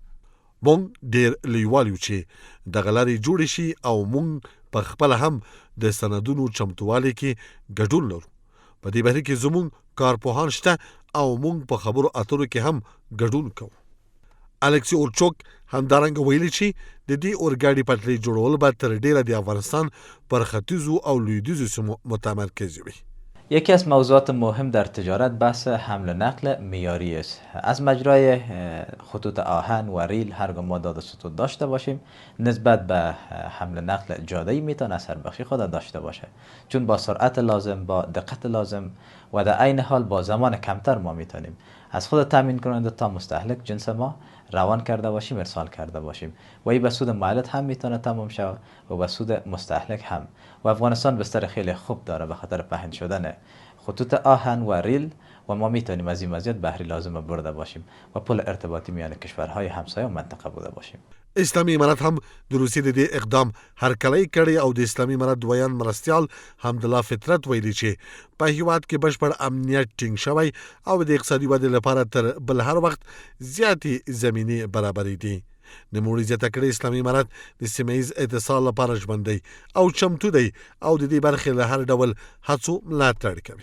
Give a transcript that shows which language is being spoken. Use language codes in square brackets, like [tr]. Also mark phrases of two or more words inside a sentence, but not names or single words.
[ps] موږ ډېر لیوال یو چې دغه لارې جوړې شي او موږ په خپله هم د سندونو چمتووالي کې ګډون لرو. په دې بهیر کې زموږ کارپوهان شته او موږ په خبرو اترو کې هم ګډون کوو. الکسی اورچوک همدارنګه ویلي چې د دې اورګاډي پټلۍ جوړول به تر ډیره د افغانستان پر ختیځو او لویدیځو سیمو متمرکز وي. [fa] یکی از موضوعات مهم در تجارت بحث حمل و نقل معیاری است. از مجرای خطوط آهن و ریل هرگاه ما داد و ستود داشته باشیم نسبت به حمل و نقل جاده‌ای میتونه اثر بخشی خود داشته باشه، چون با سرعت لازم، با دقت لازم و در عین حال با زمان کمتر ما میتونیم از خود تامین کننده تا مستهلک جنس ما روان کرده باشیم، ارسال کرده باشیم و این به سود مالک هم میتونه تمام شود و به سود مستهلک هم. و افغانستان بستر خیلی خوب داره به خاطر پهن شدن خطوط آهن و ریل و ما میتونیم از این مزیت بهره لازم برده باشیم و پل ارتباطی میان کشورهای همسایه و منطقه بوده باشیم. [ps] اسلامي امارت هم د روسیې د دې اقدام هرکلی کړی او د اسلامي امارت دویم مرستیال حمدالله فطرت ویلي چې په هیواد کې بشپړ امنیت ټینګ شوی او د اقتصادي ودې لپاره تر بل هر وخت زیاتې زمینې برابرې دي. نوموړي زیاته کړې اسلامي امارت د سیمهییز اتصال لپاره ژمن دی او چمتو دی او د دې برخې له هر ډول هڅو ملاتړ کوي.